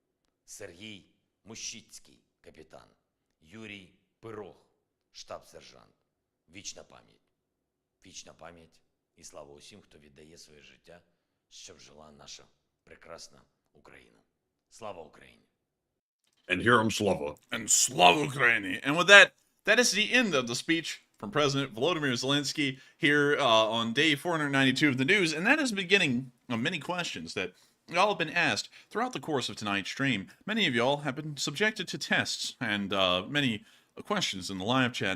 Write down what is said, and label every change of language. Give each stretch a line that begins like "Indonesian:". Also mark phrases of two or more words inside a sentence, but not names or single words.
Ukrainian: Сергій Мущицький, капітан. Юрій Пирог, штаб-сержант. Вічна пам'ять. Вічна пам'ять і слава усім, хто віддає своє життя, щоб жила наша прекрасна Україна. Слава Україні!
English: And here I'm Slava. And
Ukrainian: Слава Україні.
English: And with that, that is the end of the speech from President Volodymyr Zelenskyy here on day 492 of the news. And that is the beginning of many questions that y'all have been asked throughout the course of tonight's stream. Many of y'all have been subjected to tests and many questions in the live chat.